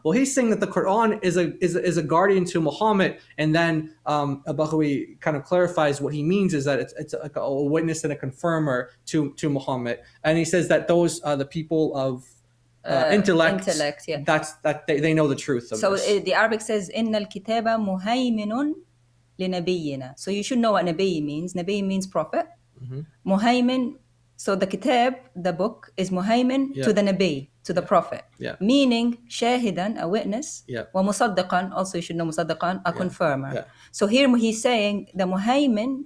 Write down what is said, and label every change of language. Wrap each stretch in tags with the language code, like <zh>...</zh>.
<en>Well, he's saying that the Quran is a guardian to Muhammad, and then Al-Baghawi kind of clarifies what he means is that it's like a witness and a confirmer to Muhammad, and he says that those the people of intellect. Yeah. That they know the truth of so this. the Arabic says</en> <ar>إن الكتاب مهيمن لنبينا.</ar> <en>So you should know what nabi means. Nabi means prophet. Muhaymin. So the kitab, the book, is muhaymin to the nabi, to the prophet. Meaning shahidan, a witness. Wa musaddaqan, also you should know musaddaqan, a confirmer. So here he's saying the muhaymin.</en>